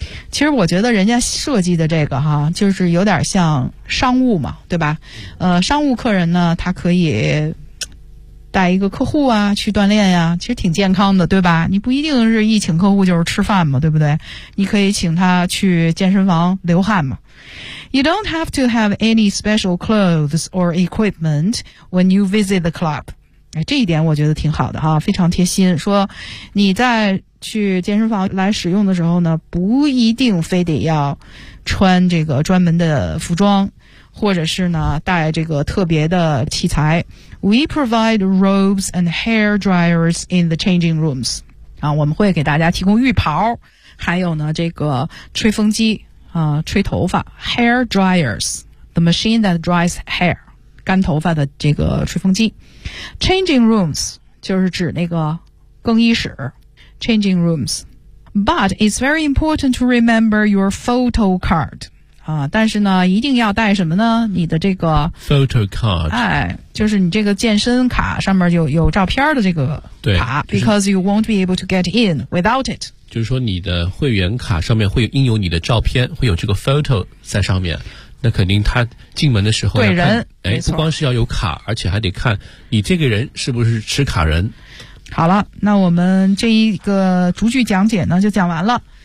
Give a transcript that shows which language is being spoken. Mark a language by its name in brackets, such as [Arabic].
[Chinese] 其实我觉得人家设计的这个哈，就是有点像商务嘛，对吧？商务客人呢，他可以带一个客户啊，去锻炼呀、其实挺健康的，对吧？你不一定是一请客户就是吃饭嘛，对不对？你可以请他去健身房流汗嘛。 [English] You don't have to have any special clothes or equipment when you visit the club. [Chinese] 哎，这一点我觉得挺好的哈，非常贴心，说你在去健身房来使用的时候呢，不一定非得要穿这个专门的服装，或者是呢带这个特别的器材。 [English] We provide robes and hair dryers in the changing rooms. [Chinese] 啊，我们会给大家提供浴袍，还有呢这个吹风机啊，吹头发。 [English] Hair dryers, the machine that dries hair, [Chinese] 干头发的这个吹风机。 Changing rooms 就是指那个更衣室。Changing rooms. [English] But it's very important to remember your photo card. [Chinese] 但是呢一定要带什么呢，你的这个 [English] photo card. [Chinese] 哎，就是你这个健身卡上面有照片的这个卡。对、 [English] Because you won't be able to get in without it. [Chinese] 就是说你的会员卡上面会印有你的照片，会有这个 photo 在上面。那肯定他进门的时候要看人，哎，不光是要有卡，而且还得看你这个人是不是持卡人。好了，那我们这一个逐句讲解呢就讲完了。